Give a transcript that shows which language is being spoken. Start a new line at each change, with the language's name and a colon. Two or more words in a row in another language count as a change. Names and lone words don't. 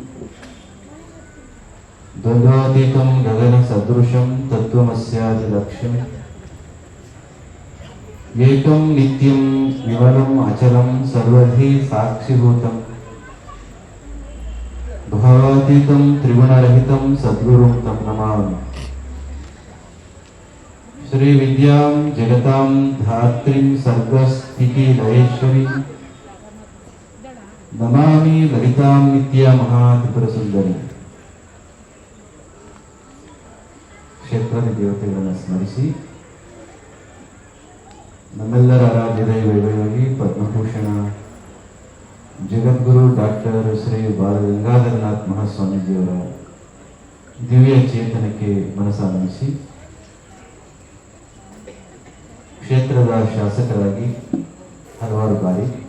Sanskrit: द्वन्द्वातीतं गगनसदृशं तत्त्वमस्यादिलक्ष्यम् एकं नित्यं विमलम् अचलं सर्वधी साक्षिभूतं भावातीतं त्रिगुणरहितं सद्गुरुं तं नमामि। श्री विद्यां जगतां धात्रीं सर्गस्थितिलयेश्वरी नमामि ललितां नित्या महात्रिपुरसुंदरी।
Kannada: ಕ್ಷೇತ್ರದ ದೇವತೆಗಳನ್ನು ಸ್ಮರಿಸಿ ನಮ್ಮೆಲ್ಲರ ಆರಾಧ್ಯ ದೈವವಾಗಿ ಪದ್ಮಭೂಷಣ ಜಗದ್ಗುರು ಡಾಕ್ಟರ್ ಶ್ರೀ ಬಾಲಗಂಗಾಧರನಾಥ್ ಮಹಾಸ್ವಾಮೀಜಿಯವರ ದಿವ್ಯ ಚೇತನಕ್ಕೆ ಮನಸ್ಸಾನ್ವಿಸಿ ಕ್ಷೇತ್ರದ ಶಾಸಕರಾಗಿ ಹಲವಾರು ಬಾರಿ,